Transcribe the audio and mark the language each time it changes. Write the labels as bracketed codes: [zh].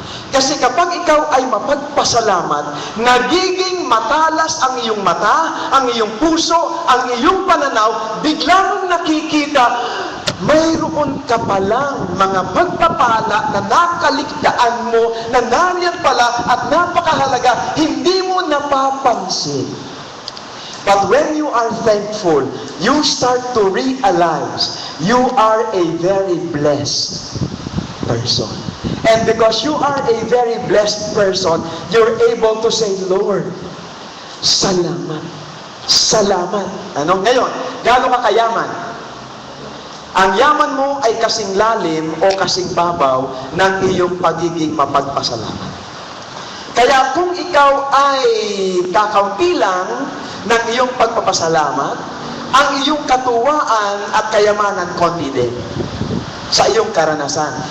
[tl] Kasi kapag ikaw ay mapagpasalamat, nagiging matalas ang iyong mata, ang iyong puso, ang iyong pananaw, bigla mong nakikita, mayroon ka palang mga pagpapala na nakaligtaan mo, na nariyan pala at napakahalaga, hindi mo napapansin. [en] But when you are thankful, you start to realize you are a very blessed person. And because you are a very blessed person, you're able to say, Lord, [tl] salamat. Salamat. Ano? Ngayon, gaano ka kayaman? Ang yaman mo ay kasing lalim o kasing babaw ng iyong pagiging mapagpasalamat. Kaya kung ikaw ay kakaunti lang ng iyong pagpapasalamat, ang iyong katuwaan at kayamanan konti din sa iyong karanasan.